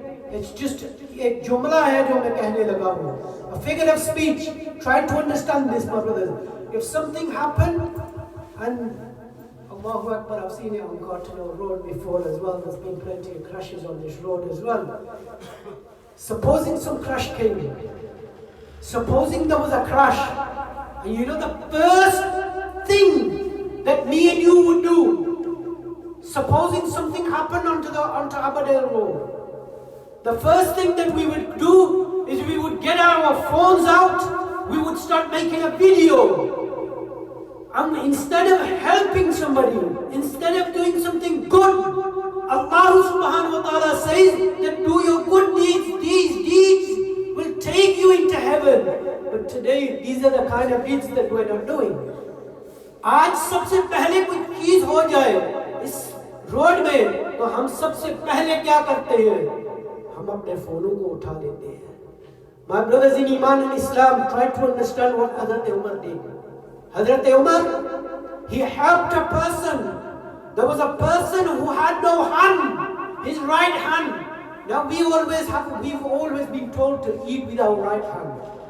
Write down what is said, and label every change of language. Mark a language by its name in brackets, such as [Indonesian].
[English] It's just [Hindi] एक जुमला है जो मैं कहने लगा हूँ. [English] A figure of speech. Try to understand this, my brothers. If something happened, and Allahu Akbar, I've seen it on Cottonelle Road before as well. There's been plenty of crashes on this road as well. Supposing some crash came. Supposing there was a crash, and you know the first thing that me and you would do, supposing something happened onto Abadel Road, the first thing that we would do is we would get our phones out, we would start making a video. And instead of helping somebody, instead of doing something good, Allah subhanahu wa ta'ala says that do your good deeds, these deeds will take you into heaven. But today, these are the kind of deeds that we're not doing. [Hindi] आज सबसे पहले कुछ चीज हो जाए इस road में तो हम सबसे पहले क्या करते हैं? हम अपने फोनों को उठा लेते हैं. [English] My brothers in Iman and Islam, try to understand what Hazrat Umar did. Hazrat Umar, he helped a person. There was a person who had no hand, his right hand. Now we've always been told to eat with our right hand.